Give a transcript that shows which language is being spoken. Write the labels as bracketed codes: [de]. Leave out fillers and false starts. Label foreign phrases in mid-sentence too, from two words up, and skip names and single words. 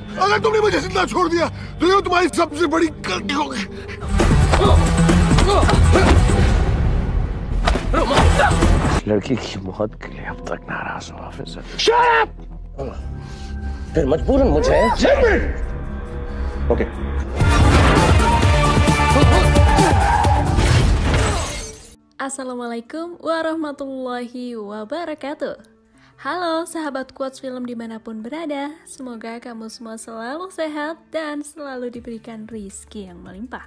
[hi] अगर तुमने मुझे जिंदा छोड़ दिया तो ये तुम्हारी सबसे बड़ी गलती होगी। लड़की की मौत के लिए अब तक नाराज हूँ ऑफिसर। [en] Shut up! [hi] फिर मजबूरन मुझे ओके। [ar] السلام عليكم ورحمة الله وبركاته. [id] Halo sahabat Quotes Film dimanapun berada, semoga kamu semua selalu sehat dan selalu diberikan rizki yang melimpah.